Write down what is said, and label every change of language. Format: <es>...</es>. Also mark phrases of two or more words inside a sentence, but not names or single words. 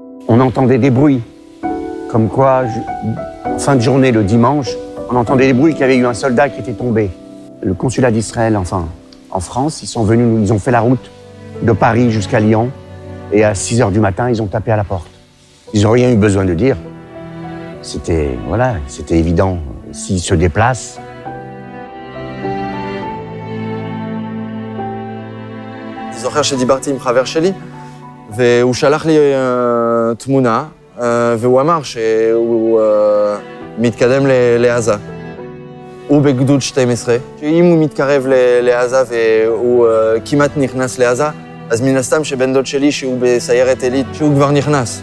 <fr>on entendait des bruits, comme quoi, en fin de journée, le dimanche, on entendait des bruits qu'il y avait eu un soldat qui était tombé. Le consulat d'Israël, enfin, en France, ils sont venus, ils ont fait la route de Paris jusqu'à Lyon, et à 6h du matin, ils ont tapé à la porte. Ils n'ont rien eu besoin de dire. C'était, voilà, c'était évident. S'ils se déplacent,</fr> <he>אני זוכר שדיברתי עם חבר שלי, והוא שלח לי תמונה, והוא אמר שהוא מתקדם לעזה. הוא בגדוד 12, שאם הוא מתקרב לעזה והוא כמעט נכנס לעזה, אז מן הסתם שבן דוד שלי, שהוא בסיירת עילית, שהוא כבר נכנס.</he>